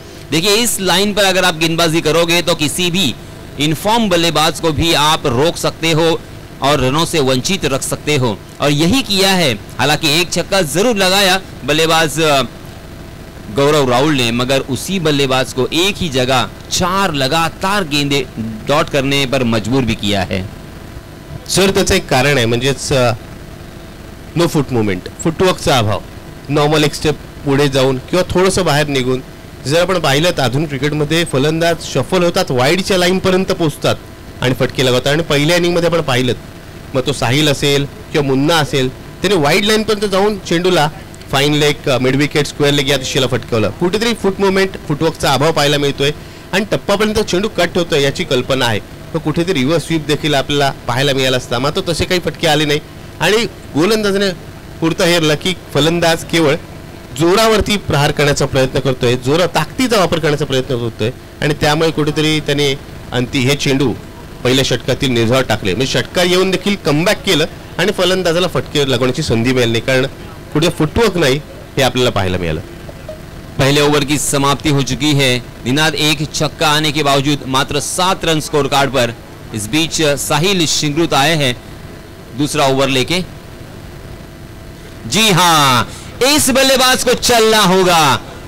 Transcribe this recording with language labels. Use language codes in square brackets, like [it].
[hi] देखिए इस लाइन पर अगर आप गेंदबाजी करोगे तो किसी भी इनफॉर्म बल्लेबाज को भी आप रोक सकते हो और रनों से वंचित रख सकते हो और यही किया है. हालांकि एक छक्का जरूर लगाया बल्लेबाज गौरव राहुल ने, मगर उसी बल्लेबाज को एक ही जगह 4 लगातार गेंदे डॉट करने पर मजबूर भी किया है. [mr] सर त्याचं एक कारण आहे, म्हणजेच नो फुट मुवमेंट, फुटवर्कचा अभाव. नॉर्मल एक स्टेप पुढे जाऊन किंवा थोडंसं बाहेर निघून. जर आपण पाहिलं आधुनिक क्रिकेटमध्ये फलंदाज शफल होतात, वाईडच्या लाईनपर्यंत पोहोचतात आणि फटके लगावतात. आणि पहिल्या इनिंगमध्ये आपण पाहिलं मग तो साहिल असेल किंवा मुन्ना असेल, त्याने वाईड लाईनपर्यंत जाऊन चेंडूला fine leg, mid wicket, square leg या दिशेला फटकवलं. कुठेतरी फुट मुवमेंट, फुटवर्कचा अभाव पाहायला मिळतोय आणि टप्पापर्यंत चेंडू कट होतोय याची कल्पना आहे. तर कुठेतरी रिव्हर्स स्वीप देखील आपल्याला पाहायला मिळाला असता, मात्र तसे काही फटके आले नाही. आणि गोलंदाजाने पुरता हेरलं की फलंदाज केवळ जोरावरती प्रहार करण्याचा प्रयत्न करतोय, ताकदीचा वापर करण्याचा प्रयत्न करतोय आणि त्यामुळे कुठेतरी त्याने हे चेंडू पहिल्या षटकातील निर्धाव टाकले. म्हणजे षटकार येऊन देखील कमबॅक केलं आणि फलंदाजाला फटके लागण्याची संधी मिळाली नाही, कारण कुठे फुटवर्क नाही हे आपल्याला पाहायला मिळालं. [hi] पहले ओवर की समाप्ति हो चुकी है. निनाद एक छक्का आने के बावजूद मात्र 7 रन स्कोर कार्ड पर. इस बीच साहिल शिंगरुत आए हैं दूसरा ओवर लेके. जी हां, इस बल्लेबाज को चलना होगा.